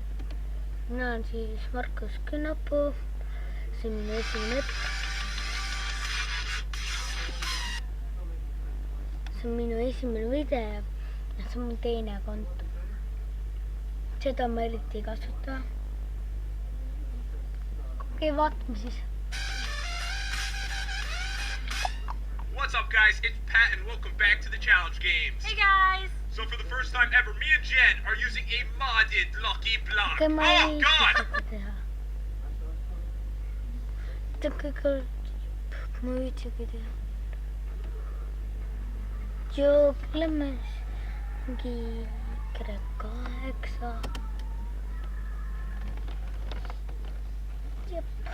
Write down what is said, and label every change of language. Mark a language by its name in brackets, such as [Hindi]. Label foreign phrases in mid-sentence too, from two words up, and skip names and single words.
[Estonian] Mina olen siis Markus Künnapuu. See on minu esimene hetk. See on minu esimene video ja see on mu teine konto. Seda ma eriti ei kasuta. Okei, vaatame siis. [English] What's up, guys? It's Pat, and welcome back to the Challenge Games. Hey, guys! So for the first time ever, me and Jen are using a modded Lucky Block. Okay, Oh, God! [Estonian] Ma viitsigi teha. Jookleme mingi Y8. Jep.